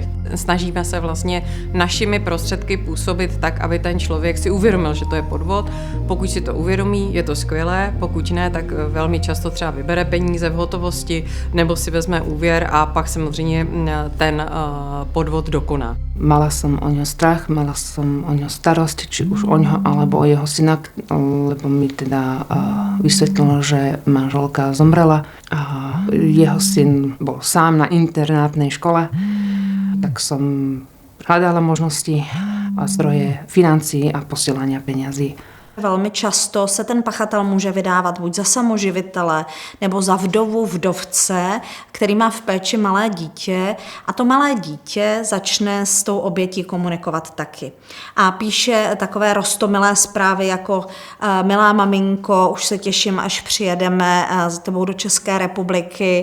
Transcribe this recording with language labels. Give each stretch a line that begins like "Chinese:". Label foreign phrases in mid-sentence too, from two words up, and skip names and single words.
Czech: Snažíme se vlastně našimi prostředky působit tak, aby ten člověk si uvědomil, že to je podvod. Pokud si to uvědomí, je to skvělé, pokud ne, tak velmi často třeba vybere peníze v hotovosti nebo si vezme úvěr a pak samozřejmě ten podvod dokoná.
Slovak: Mala som o ňo strach, mala som o ňo starosť, či už o ňo alebo o jeho syna, lebo mi teda vysvetlilo, že manželka zomrela a jeho syn bol sám na internátnej škole. Tak som hľadala možnosti a zdroje financií a posielania peňazí.
Czech: Velmi často se ten pachatel může vydávat buď za samoživitele nebo za vdovu, vdovce, který má v péči malé dítě a to malé dítě začne s tou obětí komunikovat taky. A píše takové roztomilé zprávy jako milá maminko, už se těším, až přijedeme s tebou do České republiky.